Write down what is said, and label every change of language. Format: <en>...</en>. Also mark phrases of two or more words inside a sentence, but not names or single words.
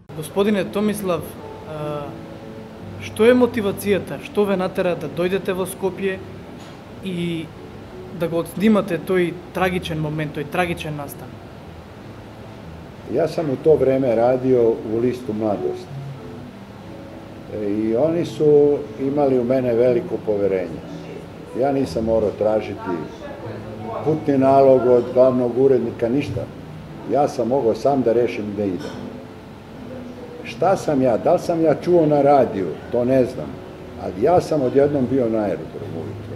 <mk>Господине Томислав, што е мотивацијата? Што ве натера да дојдете во Скопје и да го отснимате тој трагичен момент, тој трагичен настан?</mk> <sr>Ja sam u to vreme radio u listu Mladost. I oni su imali u mene veliko poverenje. Ja nisam morao tražiti putni nalog od glavnog urednika, ništa. Ja sam mogao sam da rešim gde idem. Šta sam ja, da li sam ja čuo na radiju, to ne znam, ali ja sam odjednom bio na aerodromu ujutro.</sr>